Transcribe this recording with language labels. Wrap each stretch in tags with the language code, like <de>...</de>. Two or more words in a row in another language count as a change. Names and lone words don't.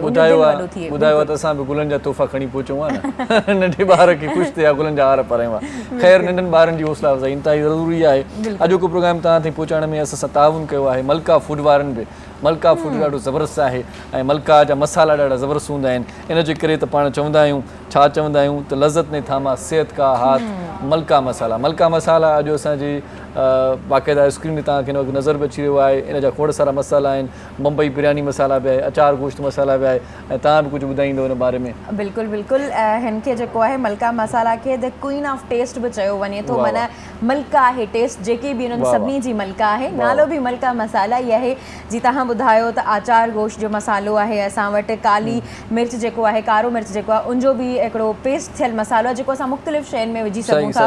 <sd>ॿुधायो त असां बि गुलनि जा तोहफ़ा खणी पहुचूं आहे न, नंढे ॿार खे ख़ुशि थिया गुलनि जा हार पारायूं आहे। ख़ैर नंढनि ॿारनि जी हौसला अफ़ज़ाई इंतिहाई ज़रूरी आहे। अॼोको प्रोग्राम तव्हां ताईं पहुचाइण में असां सां ताउन कयो आहे मलका फूड वारनि बि। मलका फूड ॾाढो ज़बरदस्तु आहे ऐं मलका जा मसाला ॾाढा ज़बरदस्तु हूंदा आहिनि, इन जे करे त पाण चवंदा आहियूं छा चवंदा आहियूं त</sd> <ur>لذت نے تھاما صحت کا ہاتھ</ur> <sd>मलका मसाला। मलका मसाला अॼु असांजी बाक़ाइदा स्क्रीन में तव्हांखे हिन वक़्तु नज़र बि अची रहियो आहे, इन जा खोड़ सारा मसाला आहिनि, बम्बई बिरयानी मसाला बि आहे, अचार गोश्त मसाला बि आहे, ऐं तव्हां बि कुझु ॿुधाईंदो हिन बारे में। बिल्कुलु बिल्कुलु, हिन खे जेको आहे मलका मसाला खे</sd> <en>the queen of taste</en> <sd>बि चयो वञे थो, माना मलका आहे टेस्ट जेके बि उन्हनि सभिनी जी मलका आहे, नालो बि मलका मसाला ई आहे। जी तव्हां ॿुधायो त आचार गोश्त जो मसालो आहे असां वटि, काली मिर्च जेको आहे, कारो मिर्च जेको आहे उनजो बि हिकिड़ो पेस्ट थियल मसालो आहे जेको असां मुख़्तलिफ़ शयुनि में विझी सघूं था।</sd>